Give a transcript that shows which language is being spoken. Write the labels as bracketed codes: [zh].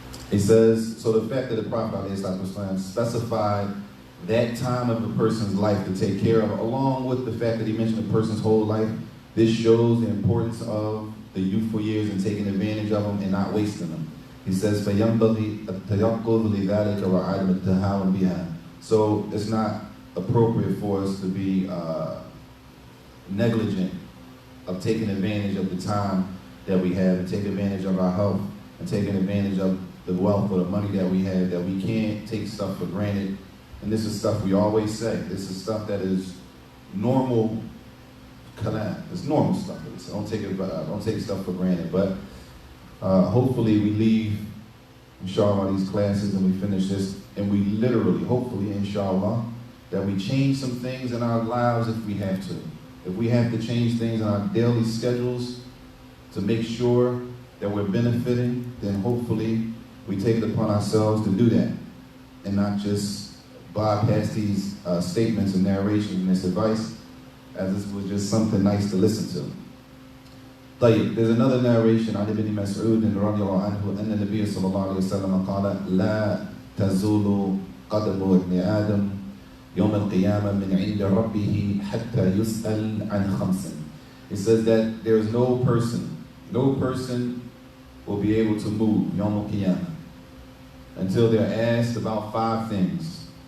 [en] He says, so the fact that the Prophet ﷺ specified that time of a person's life to take care of, along with the fact that he mentioned a person's whole life, this shows the importance of the youthful years and taking advantage of them and not wasting them. He says, [ar] فَيَنْبَغِي التَّيَقُّظُ لِذَلِكَ وَعَدْمَ التَّهَاوُنْ بِهَا. [en] So it's not appropriate for us to be negligent of taking advantage of the time that we have, and take advantage of our health, and taking advantage of the wealth or the money that we have, that we can't take stuff for granted. And this is stuff we always say. This is stuff that is normal kalam. It's normal stuff. Don't take stuff for granted. But hopefully we leave, inshallah, these classes and we finish this, and we literally, hopefully, inshallah, that we change some things in our lives if we have to. If we have to change things in our daily schedules to make sure that we're benefiting, then hopefully we take it upon ourselves to do that and not just bypass these statements and narrations and this advice, as this was just something nice to listen to. [ar] طيب, [en] there's another narration [ar] عن ابن مسعود رضي الله عنه أن النبي صلى الله عليه وسلم قال لا تزول قدم ابن آدم يوم القيامة من عند ربه حتى يسأل عن خمس. [en] It says that there is no person will be able to move يوم القيامة until they're asked about five things.